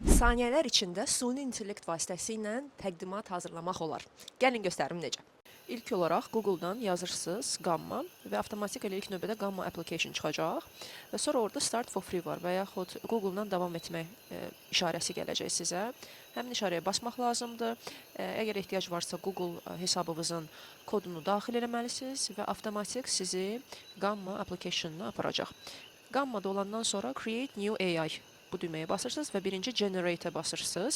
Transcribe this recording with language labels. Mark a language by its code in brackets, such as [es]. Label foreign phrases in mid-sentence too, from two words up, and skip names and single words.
[az] Saniyələr içində süni intellekt vasitəsilə təqdimat hazırlamaq olar. Gəlin göstərim necə. İlk olaraq Google-dan yazırsınız Gamma və avtomatik ilk növbədə Gamma application çıxacaq və sonra orada [en] Start for free [az] var və yaxud Google-dan davam etmək işarəsi gələcək sizə. Həmin işarəyə basmaq lazımdır. Əgər ehtiyac varsa Google hesabınızın kodunu daxil etməlisiniz və avtomatik sizi Gamma application-na aparacaq. Gammada olandan sonra [en] Create New AI [az] bu düğmeye basırsınız və birinci Generate-ə basırsınız.